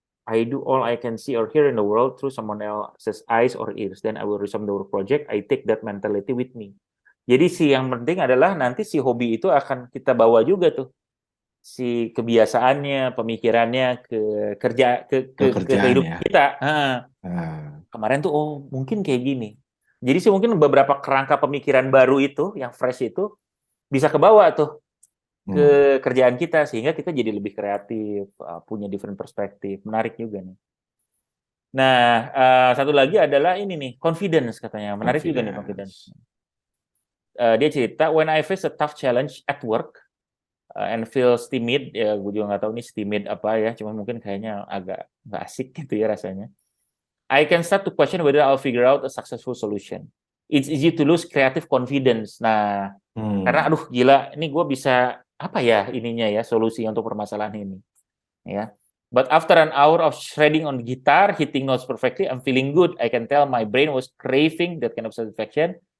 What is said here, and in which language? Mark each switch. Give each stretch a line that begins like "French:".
English: I do all I can see or hear in the world through someone else's eyes or ears. Then I will resume the work project. I take that mentality with me.
Indonesian: Jadi yang penting adalah nanti si hobi itu akan kita bawa juga tuh si kebiasaannya, pemikirannya ke kerja ke Pekerjaan kehidupan ya. kita. Nah. Kemarin tuh oh mungkin kayak gini. Jadi sih mungkin beberapa kerangka pemikiran baru itu yang fresh itu bisa kebawa tuh Hmm. ke kerjaan kita sehingga kita jadi lebih kreatif, punya different perspektif. Menarik juga nih. Nah, satu lagi adalah ini nih, confidence katanya. Menarik juga nih confidence.
English: Confidence.
Indonesian: Dia cerita,
English: when I face a tough challenge at work and feels timid,
Indonesian: ya gue juga nggak tahu nih timid apa ya, cuma mungkin kayaknya agak nggak asik gitu ya rasanya.
English: I can start to question whether I'll figure out a successful solution. It's easy to lose creative confidence.
Indonesian: Nah, karena Hmm. aduh gila, ini gue bisa apa ya ininya ya solusi untuk permasalahan ini, ya.
English: But after an hour of shredding on guitar, hitting notes perfectly, I'm feeling good. I can tell my brain was craving that kind of satisfaction.